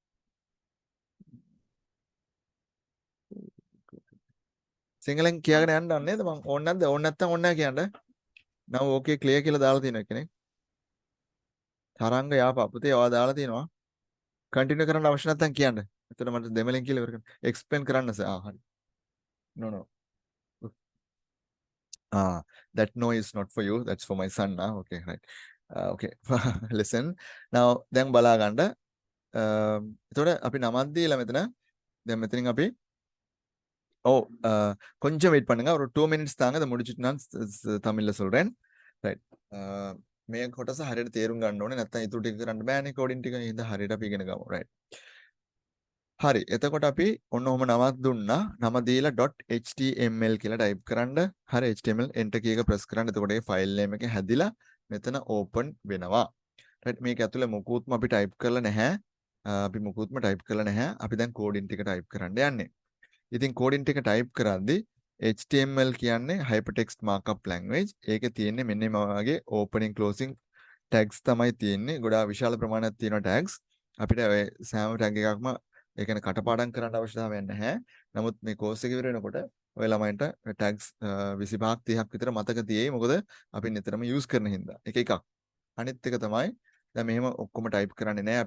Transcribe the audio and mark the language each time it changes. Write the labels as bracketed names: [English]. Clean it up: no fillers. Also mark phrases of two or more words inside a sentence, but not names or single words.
[Sinhala] සිංහලෙන් කියාගෙන යන්න නේද මම? ඕන නැද්ද? ඕන නැත්තම් ඕන නැහැ කියන්න. නම [English] okay clear [Sinhala] කියලා දාලා තියෙනවා කෙනෙක්. තරංග යාපා පුතේ ඔයා දාලා තියෙනවා. කන්ටිනියු කරන්න අවශ්‍ය නැත්තම් කියන්න. එතකොට මට දෙමළෙන් කියලා ඉවර කරන්න. එක්ස්ප්ලেইন කරන්න සර්. හරි. [English] No. That no is not for you. That's for my son. Okay, right. Okay. Listen. Now [Sinhala] දැන් බලා ගන්න. එතකොට අපි නමක් දීලා මෙතන දැන් මෙතනින් අපි [Tamil] கொஞ்சம் வெயிட் பண்ணுங்க ஒரு 2 minutes தாங்க இதை முடிச்சிட்டு நான் தமிழ்ல சொல்றேன் ரைட் [Sinhala] මේ කොටස හරියට තේරුම් ගන්න ඕනේ නැත්නම් ඊටු ටික කරන්න බෑනේ කෝඩින් ටික ඉතින් හරියට අපි ඉගෙන ගමු රයිට් හරි එතකොට අපි ඔන්න ඔහම නමක් දුන්නා නම දීලා .html කියලා ටයිප් කරන්න හරි [English] html enter key [Sinhala] එක ප්‍රෙස් කරන්න එතකොට ඒ [English] file name [Sinhala] එක හැදිලා මෙතන ඕපන් වෙනවා රයිට් මේක ඇතුලේ මොකුත්ම අපි ටයිප් කරලා නැහැ අපි දැන් කෝඩින් ටික ටයිප් කරන්න යන්නේ ඉතින් කෝඩින් ටික ටයිප් කරද්දී HTML කියන්නේ [English] hypertext markup language. [Sinhala] ඒකේ තියෙන්නේ මෙන්න මේ වගේ [English] opening closing tags [Sinhala] තමයි තියෙන්නේ. ගොඩාක් විශාල ප්‍රමාණයක් තියෙන tags. අපිට ඔය සෑම tag එකක්ම ඒ කියන්නේ කටපාඩම් කරන්න අවශ්‍යතාවයක් නැහැ. නමුත් මේ course එක ඉවර වෙනකොට ඔය ළමයින්ට tags 25ක් 30ක් විතර මතක තියෙයි. මොකද අපි නිතරම use කරන හින්දා. එක එකක්. අනිත් එක තමයි දැන් මෙහෙම ඔක්කොම type කරන්නේ නැහැ.